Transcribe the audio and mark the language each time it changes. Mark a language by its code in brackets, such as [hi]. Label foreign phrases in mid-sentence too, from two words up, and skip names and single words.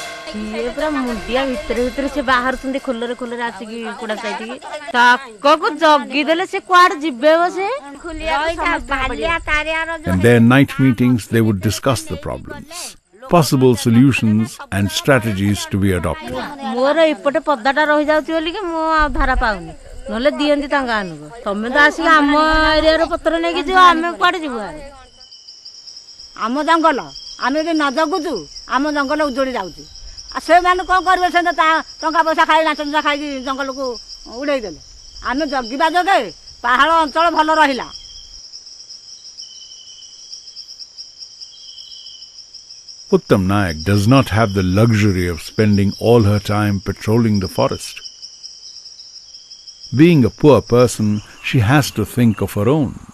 [or] ସିଏ ପୁରା ମୁଣ୍ଡିଆ ଭିତରେ ଭିତରେ ସେ ବାହାରୁଛନ୍ତି ଖୋଲରେ ଖୋଲରେ ଆସିକି କୁଡ଼ା ସାଇଟିକି ତାକୁ ଜଗିଦେଲେ ସେ କୁଆଡ଼େ ଯିବେ ସେ [en] In their night meetings, they would discuss the problems, possible solutions and strategies to be adopted. [or] ମୋର ଏପଟେ ପଦାଟା ରହିଯାଉଛି ବୋଲିକି ମୁଁ ଆଉ ଧାରା ପାଉନି ନହେଲେ ଦିଅନ୍ତି ତାଙ୍କ ଗାଁକୁ ତମେ ତ ଆସିକି ଆମ ଏରିଆର ପତ୍ର ନେଇକି ଯିବ ଆମେ କୁଆଡ଼େ ଯିବୁ ଆମ ଜଙ୍ଗଲ ଆମେ ଯଦି ନ ଜଗୁଛୁ ଆମ ଜଙ୍ଗଲ ଉଜୁଡ଼ି ଯାଉଛି ଆଉ ସେମାନେ କ'ଣ କରିବେ ସେ ଟଙ୍କା ପଇସା ଖାଇ ନାଚ ନୁଚା ଖାଇକି ଜଙ୍ଗଲକୁ ଉଡ଼େଇ ଦେଲେ ଆମେ ଜଗିବା ଯୋଗେ ପାହାଡ଼ ଅଞ୍ଚଳ ଭଲ ରହିଲା। [en] Uttam Naik does not have the luxury of spending all her time patrolling the forest. Being a poor person, she has to think of her own.